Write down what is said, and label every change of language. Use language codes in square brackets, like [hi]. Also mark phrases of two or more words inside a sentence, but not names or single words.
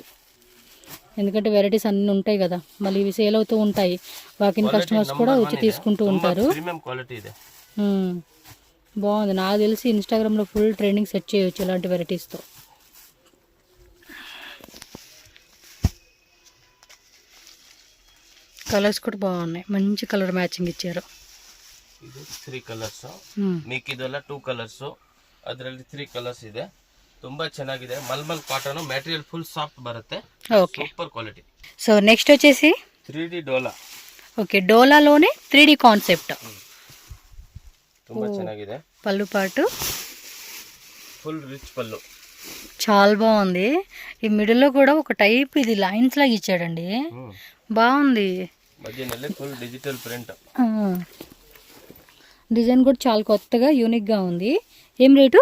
[te] ఎందుకంటే వెరైటీస్ అన్నీ ఉంటాయి కదా, మళ్ళీ ఇవి సేల్ అవుతూ ఉంటాయి, [en] walk-in customers [te] కూడా వచ్చి తీసుకుంటూ ఉంటారు. బాగుంది. నాకు తెలిసి ఇన్స్టాగ్రామ్లో [en] full trending set [te] చేయొచ్చు ఇలాంటి వెరైటీస్తో. కలర్స్ కూడా బాగున్నాయి, మంచి [en] colour matching [te] ఇచ్చారు. [kn] ಇದು 3 ಕಲರ್ಸ್, ಮಿಕ್ಕಿದೆಲ್ಲ 2 ಕಲರ್ಸ್, ಅದರಲ್ಲಿ 3 ಕಲರ್ಸ್ ಇದೆ. ತುಂಬಾ ಚೆನ್ನಾಗಿದೆ. [en] malmal cotton material full soft [kn] ಬರುತ್ತೆ. [te] ఓకే, [en] super quality. [te] సో నెక్స్ట్ వచ్చేసి 3D డోలా. ఓకే, డోలాలోనే 3D కాన్సెప్ట్. [kn] ತುಂಬಾ ಚೆನ್ನಾಗಿದೆ. [te] పళ్ళు పాటు [en] full rich [te] పళ్ళు, చాలా బాగుంది. ఈ మిడిల్లో కూడా ఒక టైప్ ఇది లైన్స్ లాగా ఇచ్చాడండి, బాగుంది. మధ్యలో [en] full digital print. [te] డిజైన్ కూడా చాలా కొత్తగా యూనిక్గా ఉంది. ఏం రేటు?